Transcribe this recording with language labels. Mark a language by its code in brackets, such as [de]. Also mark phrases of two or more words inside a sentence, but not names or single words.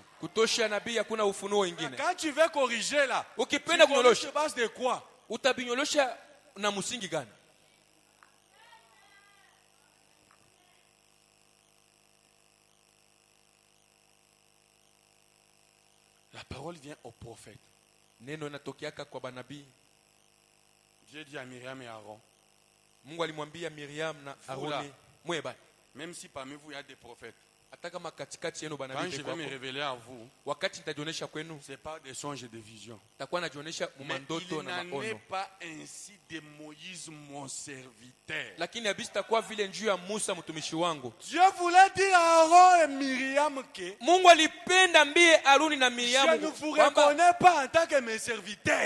[fr] Quand tu veux corriger là, tu corriges sur base de quoi? La parole vient au prophète. [sw] Neno natokiaka kwa banabii. [fr] Dieu dit à Myriam et Aaron. [sw] Mungu alimwambia Miriam na Aroni, mweba. [fr] Même si parmi vous il y a des prophètes. Quand je vais me révéler à vous, c'est pas des songes et des visions. Mais il n'en est pas ainsi de Moïse mon serviteur. Dieu voulait dire à Aaron et Myriam que je ne vous reconnais pas en tant que mes serviteurs.